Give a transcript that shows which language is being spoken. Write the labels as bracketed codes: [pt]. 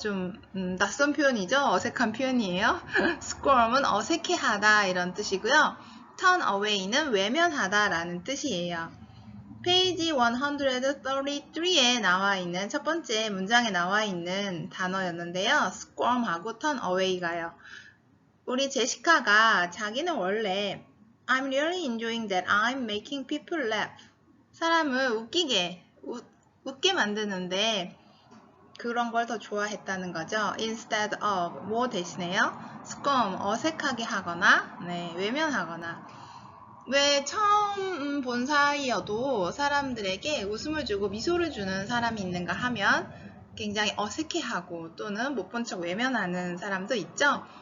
[ko] 좀 낯선 표현이죠. 어색한 표현이에요. squirm은 어색해하다 이런 뜻이고요. turn away는 외면하다 라는 뜻이에요. 페이지 133에 나와 있는 첫 번째 문장에 나와 있는 단어였는데요. squirm하고 turn away가요. 우리 제시카가 자기는 원래 [en] I'm really enjoying that I'm making people laugh. [ko] 사람을 웃게 만드는데 그런 걸 더 좋아했다는 거죠. Instead of 뭐 대신에요? squirm 어색하게 하거나 외면하거나 왜 처음 본 사이여도 사람들에게 웃음을 주고 미소를 주는 사람이 있는가 하면 굉장히 어색해하고 또는 못 본 척 외면하는 사람도 있죠.